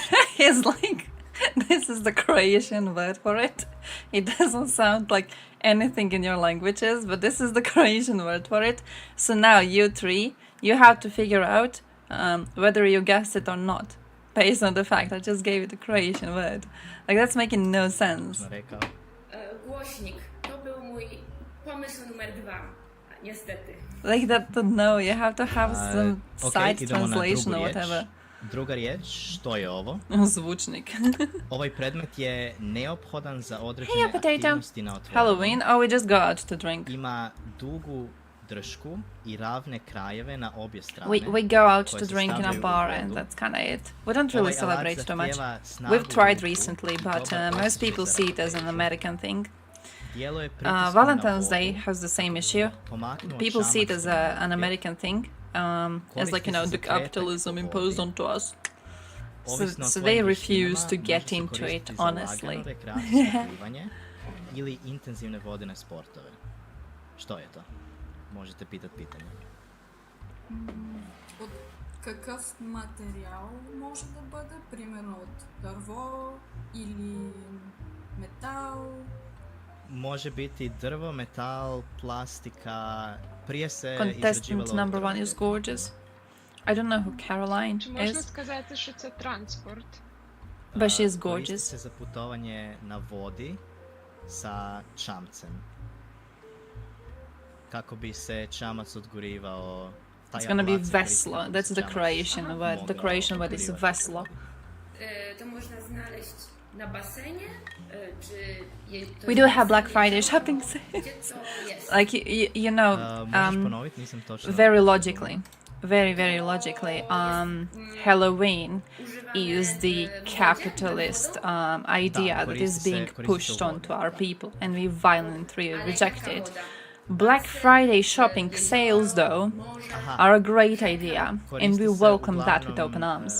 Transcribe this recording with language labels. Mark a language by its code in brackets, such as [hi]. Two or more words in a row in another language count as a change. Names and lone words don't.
[en] He's like, this is the Croatian word for it. It doesn't sound like anything in your languages, but this is the Croatian word for it. So now you three, you have to figure out whether you guessed it or not, based on the fact I just gave you the Croatian word. Like, that's making no sense. [hr] Točno rekao. [pl] Głośnik. To był mój pomysł numer 2. Niestety. [en] Like that, to know, you have to have some Ok, side [hr] idemo na [en] translation [hr] drugu [en] or [hr] riječ. [en] whatever. [hr] Druga riječ, što je ovo? Zvučnik. Ovaj predmet je neophodan za određene [en] Hey, potato. [hr] aktivnosti na otvorenom. [en] Halloween? Oh, we just go out to drink. [hr] Ima dugu dršku i ravne krajeve na obje strane. [en] We go out [hr] koje [en] to [hr] se [en] drink in a [hr] stavljaju u [en] bar [hr] vodu. [en] and that's kind of it. We don't really [hr] Ovaj alat [en] celebrate too much. [hr] zahtijeva snagu [en] We've tried [hr] ruku [en] recently, [hr] i [en] but [hr] dobar [en] most [hr] osjećaj [en] people [hr] za [en] see it as an [hr] ravnotežu. [en] American thing. [hr] Djeluje pritiskom na [en] Valentine's Day [hr] vodu, [en] has the same issue. [hr] pomaknuo [en] People see it [hr] čamac [en] as [hr] na noge, [en] an American thing, as like, you know, the capitalism imposed onto us. [hr] ovisno o [en] So [hr] tvojim [en] they refuse [hr] vještinama, [en] to [hr] može [en] get [hr] se [en] into it, [hr] koristiti za [en] honestly. [hr] lagano rekreacijsko plivanje ili intenzivne vodene sportove. Što je to? Možete pitati pitanje. [bg] От какъв материал може да бъде? Примерно от дърво или метал? [hr] Može biti drvo, metal, plastika, prije se [en] Contestant [hr] izrađivalo od [en] number [hr] drva. [en] one is gorgeous. I don't know who Caroline [uk] Чи можна [en] is, [uk] сказати, що це транспорт? [en] but she is [hr] Koristi [en] gorgeous. [hr] se za putovanje na vodi sa čamcem. Kako bi se čamac odgurivao. taj [en] It's gonna be [hr] alat se koristi veslo. kako bi [en] That's [hr] se [en] the [hr] čamac [en] Croatian word. The [hr] mogao [en] Croatian word is [hr] odgurivati. veslo. [pl] To można znaleźć na basenie? Czy to [en] We [pl] jest [en] do have Black [pl] basen? [en] Friday shopping [pl] Gdzie [en] sales. [pl] to jest? [en] Like, you know, [hr] Možeš ponoviti, nisam točno. [en] very logically. very, very logically, Halloween is the capitalist idea that is being pushed onto our people, and we violently reject it. Black Friday shopping sales, though, are a great idea, and we welcome that with open arms.